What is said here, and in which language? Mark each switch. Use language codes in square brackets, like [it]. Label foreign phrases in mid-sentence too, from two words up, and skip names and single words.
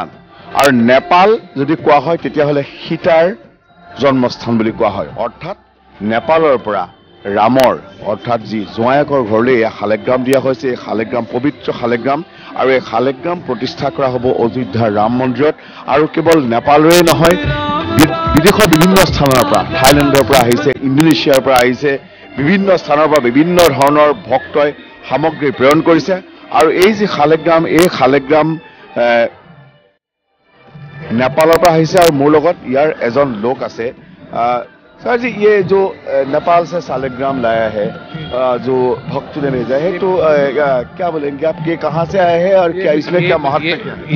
[as] আৰু নেপাল যদি কোৱা হয় তেতিয়াহ'লে সীতাৰ জন্মস্থান বুলি কোৱা হয় অৰ্থাৎ নেপালৰ পৰা ৰামৰ অৰ্থাৎ যি জোঁৱায়েকৰ ঘৰলৈ এই শালিগ্ৰাম দিয়া হৈছে এই শালিগ্ৰাম পবিত্ৰ শালিগ্ৰাম আৰু এই শালিগ্ৰাম প্ৰতিষ্ঠা কৰা হ'ব অযোধ্যাৰ ৰাম মন্দিৰত আৰু কেৱল নেপালৰে নহয় বিদেশৰ বিভিন্ন স্থানৰ পৰা থাইলেণ্ডৰ পৰা আহিছে ইণ্ডোনেছিয়াৰ পৰা আহিছে বিভিন্ন স্থানৰ পৰা বিভিন্ন ধৰণৰ ভক্তই সামগ্ৰী প্ৰেৰণ কৰিছে আৰু এই যি শালিগ্ৰাম এই শালিগ্ৰাম [hi] नेपाल पर [as] আৰু মোৰ লগত যাৰ এজন লোক আছে [hi] सर जी ये जो नेपाल से शालिग्राम लाया है जो भक्तों ने भेजा है तो क्या बोलेंगे आप ये कहाँ से आए हैं और क्या इसमें क्या महत्व क्या है?